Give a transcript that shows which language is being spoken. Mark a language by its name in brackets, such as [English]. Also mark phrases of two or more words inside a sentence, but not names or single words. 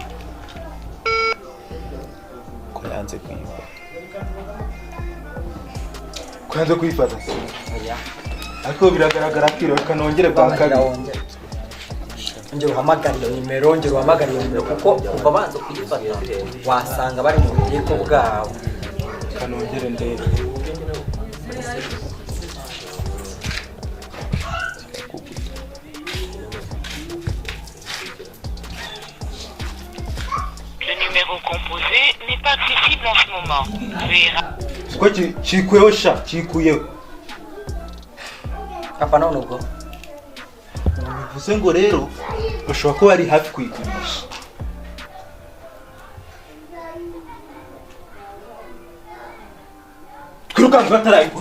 [Kinyarwanda] ko yanze kuyifata oya ariko biragaragara ko reka nongere bwa kabiri ongera uhamagara iyo nimero ongera uhamagara iyo nimero kuko kuva banze kuyifata wasanga bari mu bubiko bwabo reka nongere ndebe [French] Le numéro composé n'est pas accessible en ce moment. [Kinyarwanda] ko chikuyeho sha chikuyeho papa none ubwo bivuze ngo rero ushobora kuba ari hafi kuyigurisha twirukanka batarayigura